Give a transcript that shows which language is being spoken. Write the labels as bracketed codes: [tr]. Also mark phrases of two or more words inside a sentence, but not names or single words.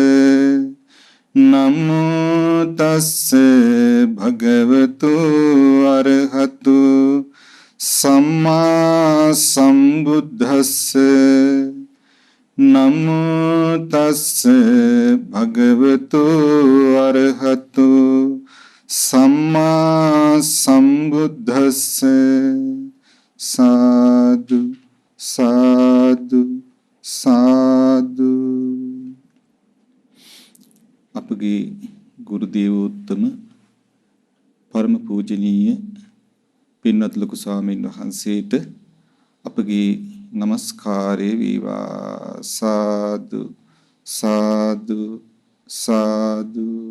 [pi] නමෝ තස්ස භගවතු අරහතු සම්මා සම්බුද්දස්ස නමෝ තස්ස භගවතු අරහතු සම්මා සම්බුද්දස්ස සාදු සාදු සාදු. [si] අපගේ ගුරු දේවෝත්තම පරම පූජනීය පින්වත් ලොකු ස්වාමීන් වහන්සේට අපගේ නමස්කාරය වේවා. සාදු සාදු සාදු.